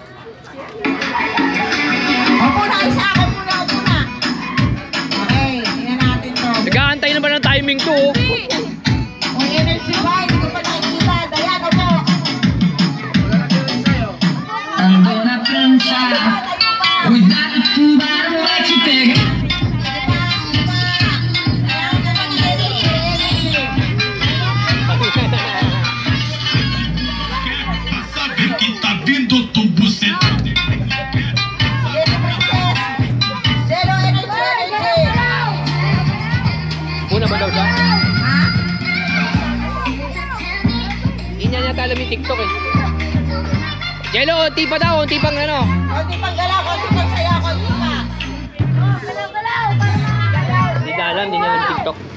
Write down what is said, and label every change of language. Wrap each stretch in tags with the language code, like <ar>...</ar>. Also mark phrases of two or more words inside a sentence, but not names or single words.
<tl>Upo na. Okay, tingnan natin to. Nag-aantay na ba ng timing to, oh? Kung energy ba, hindi ko pa nakikita. Dayan, upo.</tl> <pt>Ando na prancha, cuidado o tubarão vai te pegar. Pra saber que tá vindo do bucetão.</pt> <en>Zero energy.</en> <tl>Una ba daw siya? Hindi niya yata alam yung TikTok, eh. Jello, unti pa daw, unti pang ano. Konti pang galaw, konti pang saya, konti pa. Hindi na alam, hindi niya alam TikTok.</tl>